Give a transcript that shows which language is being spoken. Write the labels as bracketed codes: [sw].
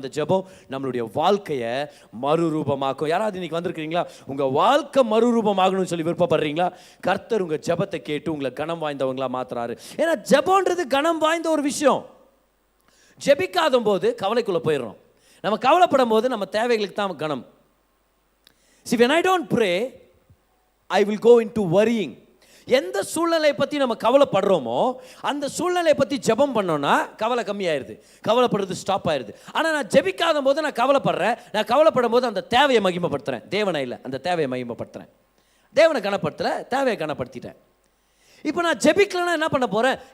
[ta] அந்த ஜெபம் நம்மளுடைய வாழ்க்கையை மறுரூபமாக்கும். யாராவது இன்னைக்கு வந்திருக்கிறீங்களா? உங்கள் வாழ்க்கை மறுரூபமாகணும்னு சொல்லி விருப்பப்படுறீங்களா? கர்த்தர் உங்கள் ஜெபத்தை கேட்டு உங்களை கனம் வாய்ந்தவங்களா மாத்துறாரு. ஏன்னா ஜெபம்ன்றது கனம் வாய்ந்த ஒரு விஷயம். ஜெபிக்காத போது கவலைக்குள்ளே போயிடுறோம். நம்ம கவலைப்படும் போது நம்ம தேவைகளுக்கு தான் கனம். [en] See, when I don't pray, I will go into worrying. [ta] எந்த சூழ்நிலையை பற்றி நம்ம கவலைப்படுறோமோ அந்த சூழ்நிலையை பற்றி ஜெபம் பண்ணோன்னா கவலை கம்மியாயிருது, கவலைப்படுறது ஸ்டாப் ஆயிடுது. ஆனால் நான் ஜெபிக்காத போது நான் கவலைப்படுறேன். நான் கவலைப்படும் போது அந்த தேவையை மகிமைப்படுத்துகிறேன், தேவனை இல்லை, அந்த தேவையை மகிமைப்படுத்துகிறேன். தேவனை கனப்படுத்தலை, தேவையை கனப்படுத்திட்டேன். இப்போ நான் ஜெபிக்கலன்னா என்ன பண்ண போகிறேன்?